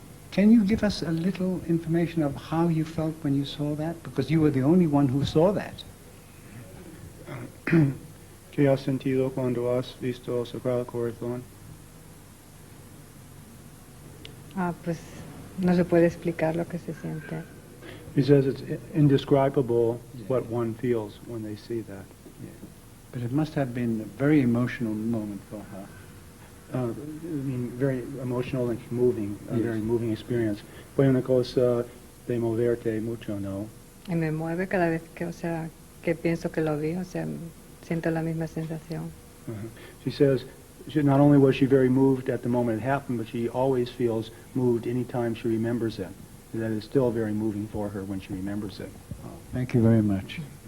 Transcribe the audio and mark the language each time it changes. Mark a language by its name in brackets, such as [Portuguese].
[English] Can you give us a little information of how you felt when you saw that? Because you were the only one who saw that. [Spanish] ¿Qué has sentido cuando has visto el Sagrado Corazón? Pues no se puede explicar lo que se siente. [English] He says it's indescribable what one feels when they see that. But it must have been a very emotional moment for her. I mean, very emotional and moving, a Yes. very moving experience. [Spanish] Fue una cosa de moverte mucho, ¿no? Y me mueve cada vez que, o sea, que pienso que lo vi, o sea, siento la misma sensación. [English] She says not only was she very moved at the moment it happened, but she always feels moved anytime she remembers it. That is still very moving for her when she remembers it. Thank you very much.